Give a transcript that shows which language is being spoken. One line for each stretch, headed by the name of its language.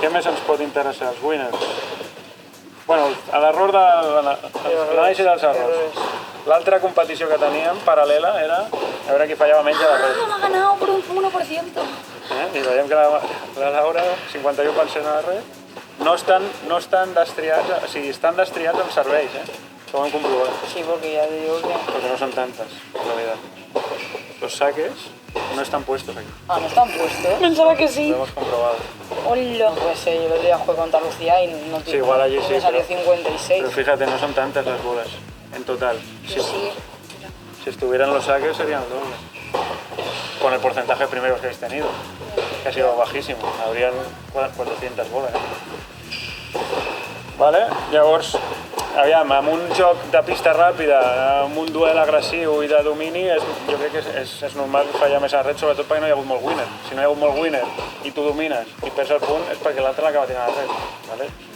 Catalan: Què més ens pot interessar, els winners? Bueno, l'error de l'anàlisi dels errors. L'altra competició que teníem, paral·lela, era a veure qui fallava menys
Spanish: a la red. M'ha ganado por un 1%.
Catalan: I veiem que la Laura, 51%
Spanish: a la red,
Catalan: no estan destriats, o sigui, estan destriats amb serveis, Això ho hem comprovat.
Spanish: Sí, porque ya te digo que... Porque no son tantas, la verdad. Los saques no están puestos aquí. Ah, ¿no están puestos? Pensaba que sí. Lo hemos comprobado. Hola. No puede ser, yo el otro día jugué contra Lucía y no Sí, igual allí sí, me salió pero- 56. Pero fíjate, no son tantas las bolas en total. Pero sí. Si estuvieran los saques serían el doble. Con el porcentaje de primeros que habéis tenido, que ha sido bajísimo. Habrían 400 boles. Vale?
Catalan: Llavors, aviam, amb un joc de pista ràpida, amb un duel agressiu i de domini, jo crec que és normal fallar més
Spanish: a la red,
Catalan: sobretot perquè no hi ha hagut molt winner. Si no hi ha hagut molt winner i tu domines i perds el punt, és perquè l'altre l'acaba tirant a la red. Vale?